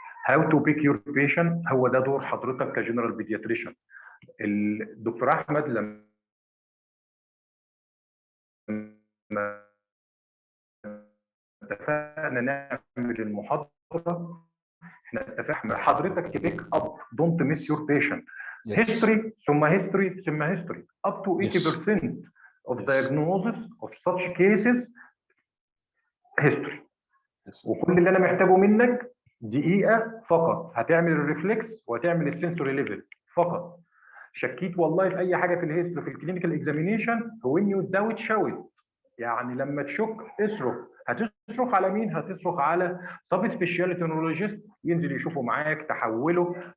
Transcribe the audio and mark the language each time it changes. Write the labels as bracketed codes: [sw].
[ar] هاو تو بيك يور بيشنت، هو ده دور حضرتك كجنرال بيدياتريشن. الدكتور احمد لما اتفقنا نعمل المحاضره، احنا اتفقنا حضرتك تبيك اب، دونت ميس يور بيشنت. هيستوري ثم هيستوري ثم هيستوري [en] up to 80% of diagnosis of such cases history. [ar] وكل اللي انا محتاجه منك دقيقه فقط، هتعمل الريفلكس وهتعمل السنسوري ليفل فقط. شكيت والله في اي حاجه في الهيستوري في الكلينيكال اكزامينيشن، وين يو داوت شاوت، يعني لما تشك اصرخ. هتصرخ على مين؟ هتصرخ على سب سبيشاليتي نورولوجيست ينزل يشوفه معاك تحوله.